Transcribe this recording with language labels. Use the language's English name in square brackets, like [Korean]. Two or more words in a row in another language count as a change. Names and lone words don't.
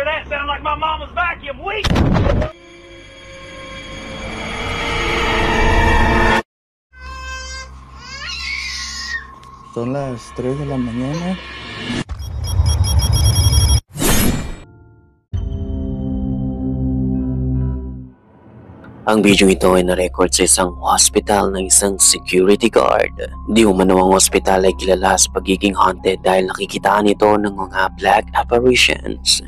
[English] sound like my mama's vacuum. Weak. [Spanish] Son las 3 de la mañana. [Filipino] Ang video ito ay na-record sa isang hospital ng isang [English] security guard. [Filipino] Di umano ang hospital ay kilala sa pagiging haunted dahil nakikitaan ito ng mga [English] black apparitions.